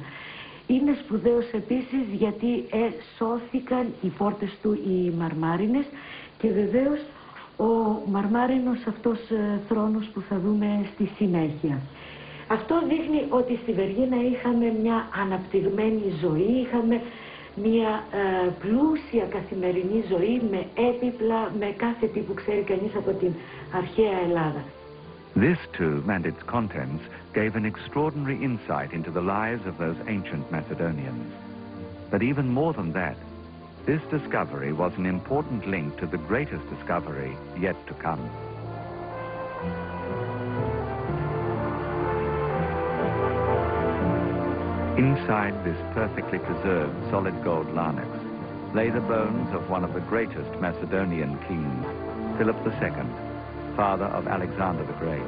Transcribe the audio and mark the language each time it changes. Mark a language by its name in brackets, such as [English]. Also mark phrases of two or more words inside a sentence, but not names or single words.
[Greek] Είναι σπουδαίος επίσης γιατί σώθηκαν οι πόρτες του οι μαρμάρινες και βεβαίως ο μαρμάρινος αυτός θρόνος που θα δούμε στη συνέχεια. Αυτό δείχνει ότι στη Βεργίνα είχαμε μια αναπτυγμένη ζωή, είχαμε μια πλούσια καθημερινή ζωή με έπιπλα, με κάθε τι που ξέρει κανείς από την αρχαία Ελλάδα. [English] This tomb and its contents gave an extraordinary insight into the lives of those ancient Macedonians. But even more than that, this discovery was an important link to the greatest discovery yet to come. Inside this perfectly preserved solid gold larnax lay the bones of one of the greatest Macedonian kings, Philip II, father of Alexander the Great.